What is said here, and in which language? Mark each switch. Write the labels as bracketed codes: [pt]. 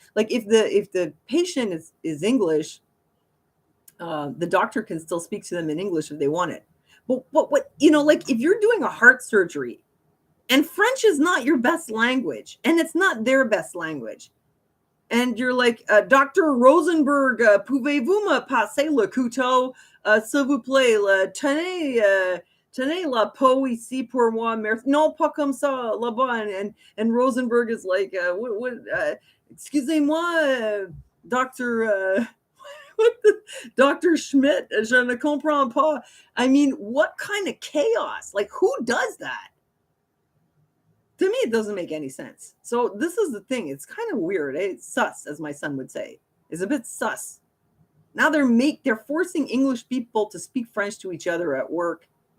[en] Like if the patient is English, the doctor can still speak to them in English if they want it. But what, you know, like if you're doing a heart surgery and French is not your best language and it's not their best language, and you're like, Dr. [fr] Rosenberg, pouvez-vous me passer le couteau, s'il vous plaît, tenez la peau ici pour moi. Non, pas comme ça, là-bas. [en] And Rosenberg is like, [fr] excusez-moi, Dr. Dr. Schmidt, je ne comprends pas. [en] I mean, what kind of chaos? Like, who does that? To me, it doesn't make any sense. So this is the thing. It's kind of weird. It's sus, as my son would say. It's a bit sus. Now they're forcing English people to speak French to each other at work.